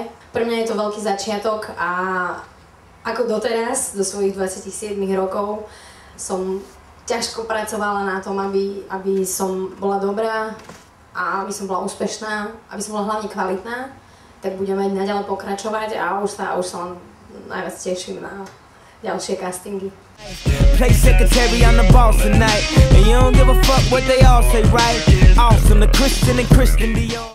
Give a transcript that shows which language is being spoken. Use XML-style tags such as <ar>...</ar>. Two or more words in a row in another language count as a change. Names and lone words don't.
<sk>Pre mňa je to veľký začiatok a ako doteraz, do svojich 27 rokov, som ťažko pracovala na tom, aby som bola dobrá a aby som bola úspešná, aby som bola hlavne kvalitná, tak budeme naďalej pokračovať a už sa len najviac teším na ďalšie castingy.</sk> <en>Play secretary, I'm the boss tonight, and you don't give a fuck what they all say, right? Awesome, the Christian and Christian Dior.</en>